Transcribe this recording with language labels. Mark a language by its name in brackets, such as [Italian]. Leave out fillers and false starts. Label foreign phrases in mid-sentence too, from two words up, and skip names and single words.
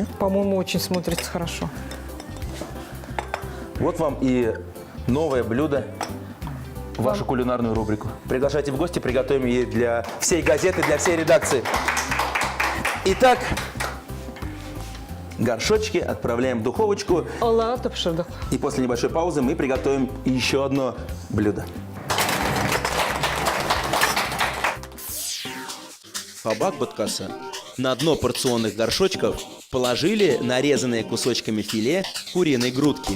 [Russian] по-моему, очень смотрится хорошо. Вот вам и новое блюдо в вашу кулинарную рубрику. Приглашайте в гости, приготовим ее для всей газеты, для всей редакции. Итак, горшочки отправляем в духовочку. [Tatar] Алла тапшырдык. [Russian] И после небольшой паузы мы приготовим еще одно блюдо. Фабак Баткаса. На дно порционных горшочков положили нарезанные кусочками филе куриной грудки.